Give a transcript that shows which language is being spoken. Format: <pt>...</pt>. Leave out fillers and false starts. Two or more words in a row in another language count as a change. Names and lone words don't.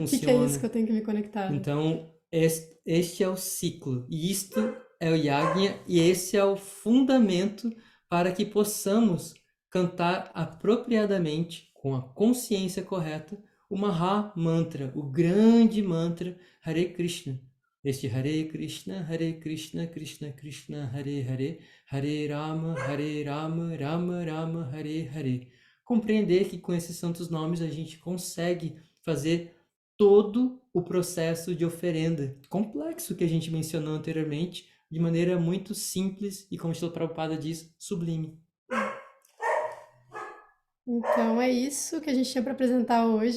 <pt>O que é isso que eu tenho que me conectar? Então, este é o ciclo. E isto é o Yajna, e esse é o fundamento para que possamos cantar apropriadamente, com a consciência correta, o Maha Mantra, o grande mantra Hare Krishna.</pt> <sa>Este Hare Krishna, Krishna Krishna, Hare Hare, Hare Rama, Rama Rama, Hare Hare.</sa> <pt>Compreender que com esses santos nomes a gente consegue fazer todo o processo de oferenda complexo que a gente mencionou anteriormente, de maneira muito simples e, como Srila Prabhupada diz, sublime. Então é isso que a gente tinha para apresentar hoje.</pt>